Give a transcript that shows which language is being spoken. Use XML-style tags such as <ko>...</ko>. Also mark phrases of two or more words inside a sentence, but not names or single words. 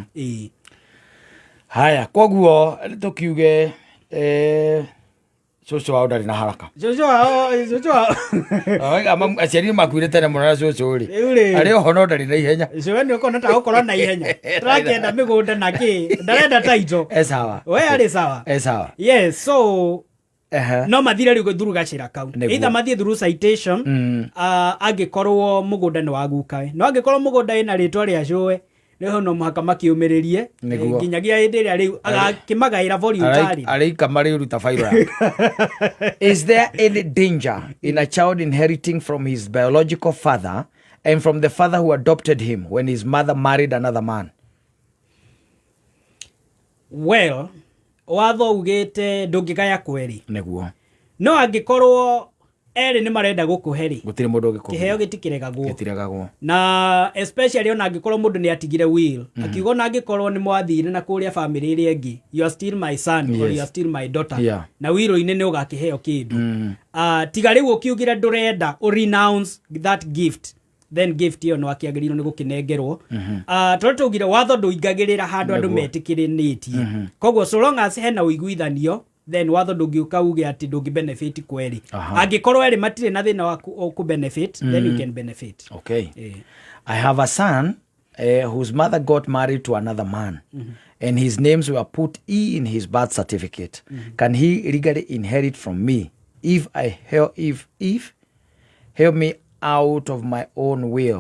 <ki>Haya koguo tũkiuge cũcũ wao ndarĩ na haraka. Cũcũ wao aciari makuire tene mũno na cũcũ rĩ arĩ oho no ndarĩ na ihenya. Cũwe nĩ ũkona ta gũkorwo na ihenya tũrakĩenda mĩgũnda na kĩ ndarenda taito we arĩ sawa.</ki> <en>Yes, so</en> <ki>no mathire rĩu through gacĩra kau either mathiĩ</ki> <en>through citation</en> <ki>angĩkorwo mũgũnda nĩ wa gukawe no angĩkorwo mũgũnda wĩna rĩtwa rĩa cũwe rĩho no mũhaka makiũmĩrĩrie nginyagia hĩndĩ ĩrĩa rĩu agakĩmagaĩra voluntary arĩika marĩ ruta fairo yake.</ki> <en>Is there any danger in a child inheriting from his biological father and from the father who adopted him when his mother married another man? Well,</en> <ki>watho ugĩte ndũngĩgaya kweri nĩguo no angĩkorwo erĩ nĩ marenda gũkũhe rĩ gũtirĩ mũndũ ũngĩkũhe kĩheo gĩtikĩregagwo na especially ona angĩkorwo mũndũ nĩ atigire will akiuga na angĩkorwo nĩ mwathire na kũrĩa family ĩrĩa ĩngĩ</ki> <en>you are still my son or you are still my daughter</en> <ki>na will-inĩ nĩ ũgakĩheo kĩndũ tiga rĩu ũkiugire ndũrenda</ki> <en>renounce that gift then gift</en> <ki>ĩyo no akĩagĩrĩirwo nĩ gũkĩnengerwo tondũ tũgire watho ndũingagĩrĩra handũ andũ metĩkĩrĩtie koguo</ki> <en>so long as</en> <ki>hena ũiguithanio then watho ndũngĩũka uge atĩ ndũngĩ benefit kweri angĩkorwo erĩ matirĩ na thĩna wa ku benefit</ki> <en>then you can benefit. Okay. I have a son whose mother got married to another man and his names were put E in his birth certificate. Can he legally inherit from me if help me out of my own will?</en>